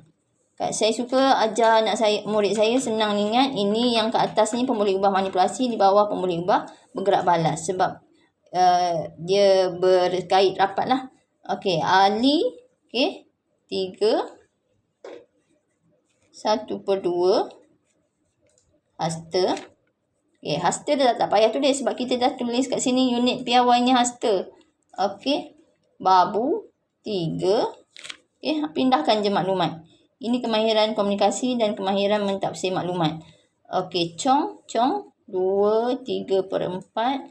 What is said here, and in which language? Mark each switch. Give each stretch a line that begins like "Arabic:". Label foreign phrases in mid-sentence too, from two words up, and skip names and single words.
Malay: Saya suka ajar murid saya senang ingat. Ini yang kat atas ni pemboleh ubah manipulasi, di bawah pemboleh ubah bergerak balas. Sebab dia berkait rapat lah. Okey, Ali. Okey, 3 1/2 hasta. Okay, hasta dah tak payah tulis sebab kita dah tulis kat sini unit piawainya hasta. Okey, Babu 3. Okay, pindahkan je maklumat. Ini kemahiran komunikasi dan kemahiran mentafsir maklumat. Okey, Cong 2/3/4.